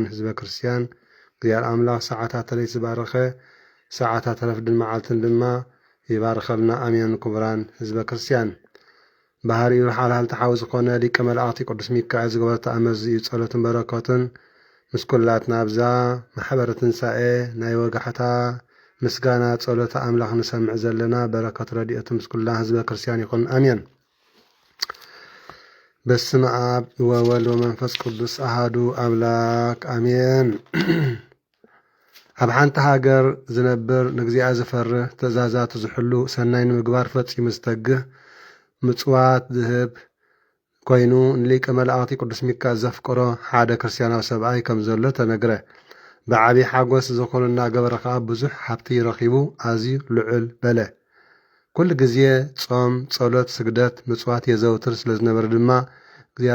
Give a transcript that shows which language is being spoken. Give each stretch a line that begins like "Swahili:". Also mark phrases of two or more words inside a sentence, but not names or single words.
Tigrinya: ህዝበ ክርስቲያን እግዚአብሔር አምላክ ሰዓታት ለይ ዝባረኸ ሰዓታት ረፍድን መዓልትን ድማ ይባርከልና አሜን። ክቡራን ህዝበ ክርስቲያን ባህሪኡ ሓልሓል ተሓዊ ዝኾነ ሊቀ መላእክቲ ቅዱስ ሚካኤል ዝገበሮ ተአምር እዩ ጸሎትን በረከቱን ምስ ኩላትና ብዛ ማሕበረ ትንሣኤ ናይ ወጋሕታ ምስጋና ጸሎተ አምላኽ ንሰምዕ ዘለና በረከት ረድኤቱ ምስ ኩላ ህዝበ ክርስቲያን ይኹን አሜን።
Geez: በስመ አብ ወወልድ ወመንፈስ ቅዱስ አሃዱ አምላክ አሜን።
Tigrinya: ኣብ ሓንቲ ሃገር ዝነብር ንግዚአ ዝፈርህ ትእዛዛቱ ዝሕሉ ሰናይ ንምግባር ፈጺሙ ዝተግህ ምጽዋት ዝህብ ኮይኑ ንሊቀ መላእክቲ ቅዱስ ሚካኤል ዘፍቅሮ ሓደ ክርስቲያናዊ ሰብኣይ ከም ዘሎ ተነግረ። ብዓብዪ ሓጎስ ዝኾኑ እናገበረ ከዓ ብዙሕ ሃብቲ ረኺቡ ኣዝዩ ልዑል በለ። ኩሉ ግዜ ጾም፣ ጸሎት፣ ስግደት፣ ምጽዋት የዘውትር ስለ ዝነበረ ድማ እግዚአብሔር